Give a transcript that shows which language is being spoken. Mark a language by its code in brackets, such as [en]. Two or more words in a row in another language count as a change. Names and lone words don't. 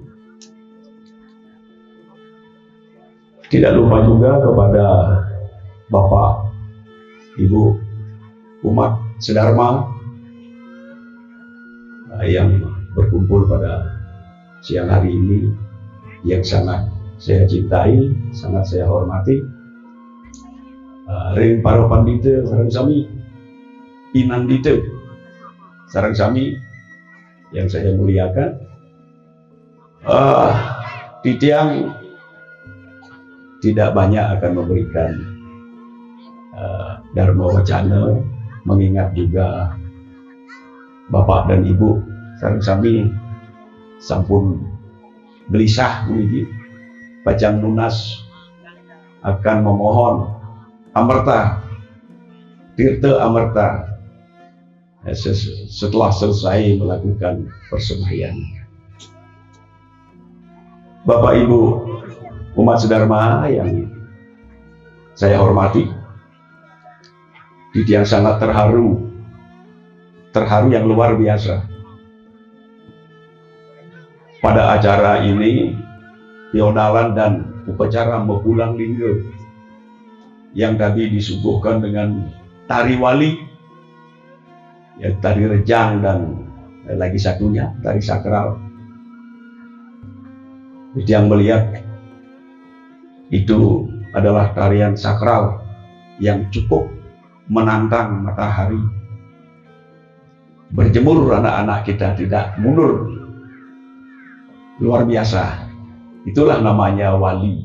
[id] Tidak lupa juga kepada Bapak Ibu umat sedharma yang berkumpul pada siang hari ini, yang sangat saya cintai, sangat saya hormati. [ban] Ring para pandita sareng sami, pinandita sareng sami [id] yang saya muliakan. Titiang tidak banyak akan memberikan dharma wacana, mengingat juga Bapak dan Ibu [ban] sareng sami sampun [id] gelisah begini, pajang lunas akan memohon amerta, tirta amerta setelah selesai melakukan persembahyang. Bapak Ibu umat sedharma yang saya hormati, Titiang sangat terharu yang luar biasa. Pada acara ini, pionalan dan upacara mempulang lingga yang tadi disuguhkan dengan tari wali, ya, tari rejang, dan lagi satunya tari sakral. Titiang melihat itu adalah tarian sakral yang cukup menantang matahari. Berjemur anak-anak kita tidak mundur. Luar biasa. Itulah namanya wali.